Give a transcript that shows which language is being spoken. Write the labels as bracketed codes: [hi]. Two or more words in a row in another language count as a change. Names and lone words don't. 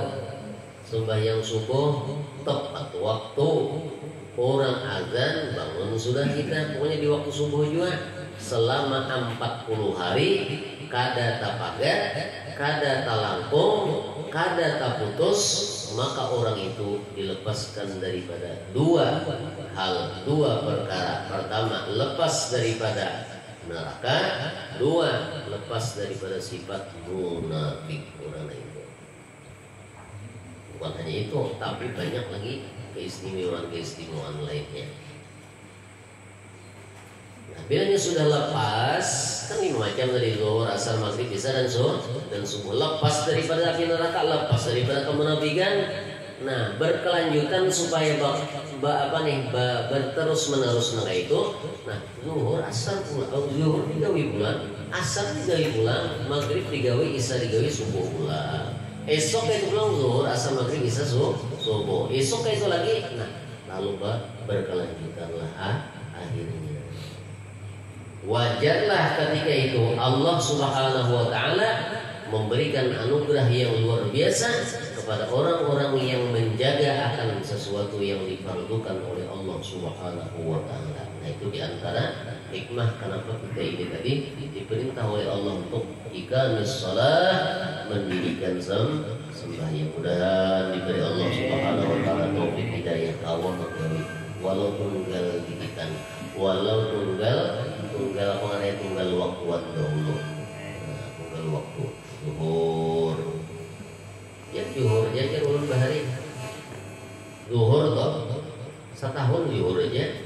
[bjn] Sembahyang subuh tepat waktu, orang azan bangun sudah kita, pokoknya di waktu subuh juga selama 40 hari kada tapagat, kada talangkung, kada taputus, maka orang itu dilepaskan daripada dua perkara. Pertama, lepas daripada neraka, dua, lepas daripada sifat munafik orang itu. Bukan hanya itu, tapi banyak lagi keistimewaan lainnya. Nah, bilanya sudah lepas, kan 5 macam dari zuhur, asar, maghrib, isya dan subuh. Lepas daripada api neraka, lepas daripada kemunafikan. Nah, berkelanjutan supaya berterus menerus itu. Nah, zuhur, asar pulang, zuhur digawi pulang, asar digawi pulang, maghrib digawi, isya digawi, subuh pulang. Esok itu pulang zuhur, asar, maghrib, isya, subuh. Esok itu lagi. Nah, lalu berkelanjutanlah akhirnya. Wajarlah ketika itu [ar] الله سبحانه وتعالى [bjn] memberikan anugerah yang luar biasa kepada orang-orang yang menjaga akan sesuatu yang difardukan oleh [ar] الله سبحانه وتعالى. [bjn] Nah, itu diantara hikmah kenapa kita ini tadi diperintah oleh Allah untuk [ar] إقام الصلاة, [bjn] mendirikan sembahyang. Mudah-mudahan diberi [ar] الله سبحانه وتعالى [bjn] taufik hidayah awam menggawi walau tunggal didikan, walau tunggal pengenai tunggal waktuan dahulu. Nah, tunggal waktu zuhur. Ya zuhur aja ulun bahari. Zuhur toh. Setahun zuhur aja.